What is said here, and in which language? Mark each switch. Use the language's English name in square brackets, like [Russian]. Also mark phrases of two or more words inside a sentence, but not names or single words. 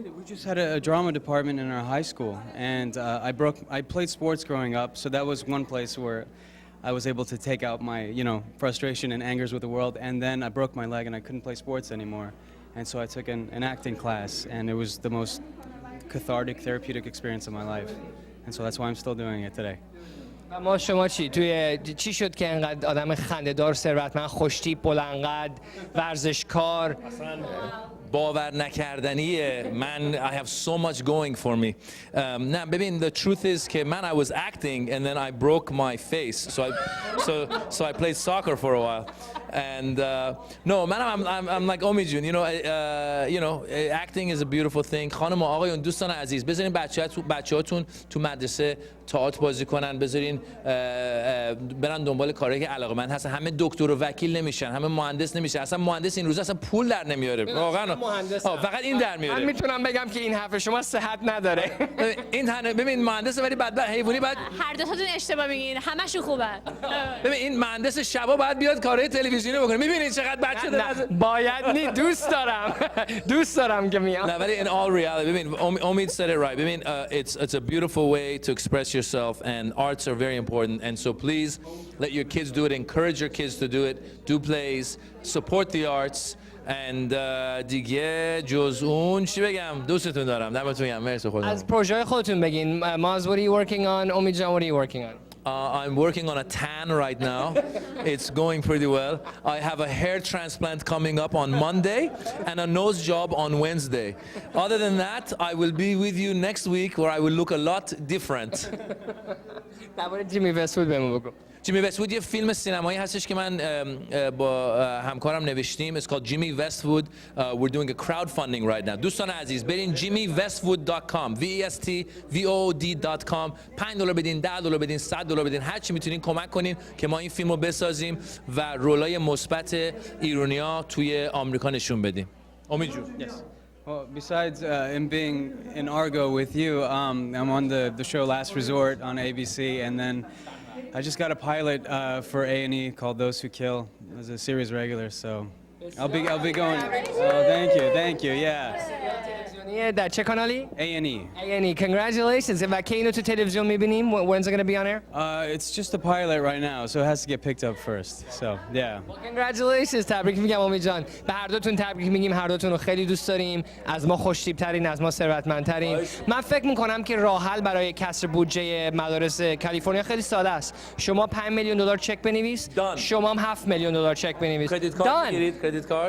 [English] We just had a drama department in our high school, and I played sports growing up, so that was one place where I was able to take out my, you know, frustration and angers with the world, and then I broke my leg and I couldn't play sports anymore, and so I took an acting class, and it was the most cathartic, therapeutic experience of my life, and so that's why I'm still doing it today. [Persian] ما شما چی شد که انقدر آدم خنده‌دار، ثروتمند، خوش‌تیپ، بلندقد، ورزشکار، باور نکردنیه. [English] من I have so much going for me. [Persian] نه ببین [English] the truth is [Persian] که من [English] I was acting and then I broke my face, so I played soccer for a while, and no man I'm like Omi Jun, you know acting is a beautiful thing. [Persian] خانم و آقایون دوستان عزیز بذارین بچه‌هاتون تو مدرسه تئاتر بازی کنن، بذارین برن دنبال کارهایی که علاقه‌مند هستن. همه دکتر و وکیل نمیشن، همه مهندس نمیشن. اصلا مهندس این روزا اصلا پول در نمیاره واقعا. فقط این در میاره. من میتونم بگم که این حرف شما صحت نداره. این ببین مهندس ولی بعد حیوانی بعد هر دو تاتون اشتباه میگین، همشون خوبه. ببین این مهندس شبا باید بیاد کارهای تلویزیونی بکنه. میبینید چقدر بچه داره. باید نی دوست دارم که میام. نه ولی [English] in all reality ببین Omid said it right. ببین it's a beautiful way to express yourself, and arts are very important, and so please let your kids do it, encourage your kids to do it, do plays, support the arts, and [Persian] دیگه جز اون چی بگم، دوستتون دارم، دمتون گرم، مرسی خودتون. از پروژه خودتون بگین. [English] Maz, what are you working on? Omid Jan, what are you working on? I'm working on a tan right now. It's going pretty well. I have a hair transplant coming up on Monday and a nose job on Wednesday. Other than that, I will be with you next week where I will look a lot different. [Persian] درباره جیمی وست‌وود بهمون بگو. جیمی وست‌وود یه فیلم سینمایی هستش که من با همکارم نوشتیم. [English] It's called Jimmy Westwood. We're doing a crowdfunding right now. [Persian] دوستان عزیز برین jimmywestwood.com VESTVOOD.com $5 بدین، $10 بدین، $100 بدین، هر چی میتونین کمک کنین که ما این فیلمو بسازیم و رولای مثبت ایرانیا توی آمریکا نشون بدیم. امید جون. [English] Yes. Well, besides in being in Argo with you, I'm on the show Last Resort on ABC, and then I just got a pilot for A&E called Those Who Kill as a series regular, so I'll be going. Oh, thank you, yeah. [Persian] در چه کانالی؟ [English] A&E. Congratulations. [Persian] و کی اینو تو تلویزیون میبینیم؟ [English] When's it going to be on air? It's just a pilot right now, so it has to get picked up first. So, yeah. Well, congratulations. [Persian] تبریک میگم امید جان. به هر دوتون تبریک میگیم. هر دوتون رو خیلی دوست داریم. از ما خوش‌تیپ‌ترین، از ما ثروتمندترین. من فکر میکنم که راه حل برای کسر بودجه مدارس کالیفرنیا خیلی ساده است. شما $5 میلیون چک بنویس. شما هم $7 میلیون چک بنویس. [English] credit card [Persian] میگیرید؟ [English] credit card?